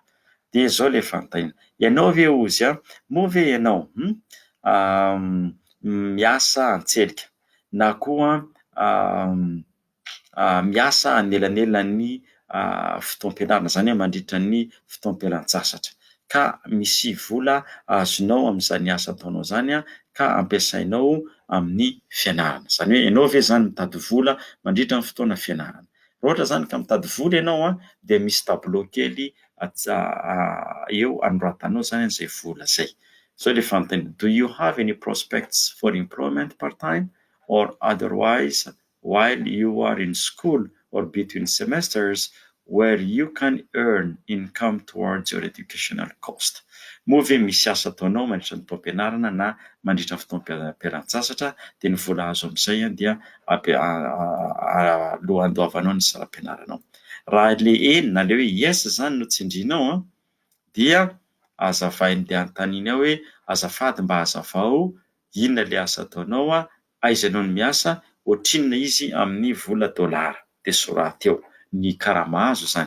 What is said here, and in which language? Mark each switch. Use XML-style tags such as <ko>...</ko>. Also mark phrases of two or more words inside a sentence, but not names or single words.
<mg>Dia izao ilay fanontaniana. Ianao ve ozy moa ve ianao miasa antselika na koa miasa anelanelan'ny fotoam-pianarana zany hoe mandritra ny fotoam-pialan-tsasatra ka misy vola azonao amin'izany asa ataonao zany ka ampiasainao amin'ny fianarana. Zany hoe ianao ve zany mitady vola mandritra ny fotoana fianarana. Raha ohatra zany ka mitady vola ianao dia misy tableau kely eo anoratanao zany an'izay vola zay. Zao ilay fanontaniana.</mg> <en>Do you have any prospects for employment part-time or otherwise while you are in school or between semesters where you can earn income towards your educational cost.</en> <mg>Moa ve misy asa ataonao mandritra ny fotoam-pianarana na mandritra ny fotoam-pialan-tsasatra dia ny vola azo amin'izay dia lohandoavanao ny salam-pianaranao. Raha ilay eny na ilay hoe yes zany no tsindrinao dia azavainy dia anontaniana hoe azafady mba hazavao inona ilay asa ataonao aizanao ny miasa ohatrinona izy amin'ny vola dolara dia soraty eo ny karama azo zany.</mg>